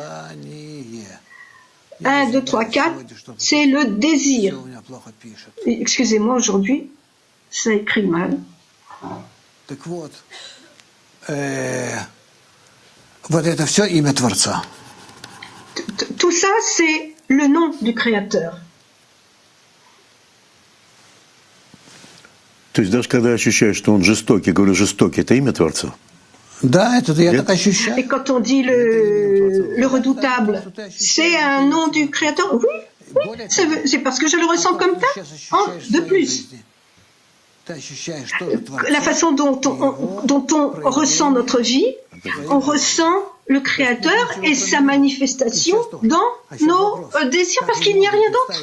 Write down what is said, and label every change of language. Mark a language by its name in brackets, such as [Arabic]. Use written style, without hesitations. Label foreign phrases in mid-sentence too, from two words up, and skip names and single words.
[French] 1, 2, 3, 4, c'est le désir. Excusez-moi, aujourd'hui, ça écrit mal. Tout ça, c'est le nom du Créаteur. [Russian] То есть даже когда я ощущаю, что он жестокий, говорю, жестокий, это имя Творца? Да, это я так ощущаю. [French] Et quand on dit le redoutable, c'est un nom du Créateur? Oui, c'est parce que je le ressens comme ça. De plus, la façon dont on ressent notre vie, on ressent le Créateur et sa manifestation dans nos désirs, parce qu'il n'y a rien d'autre.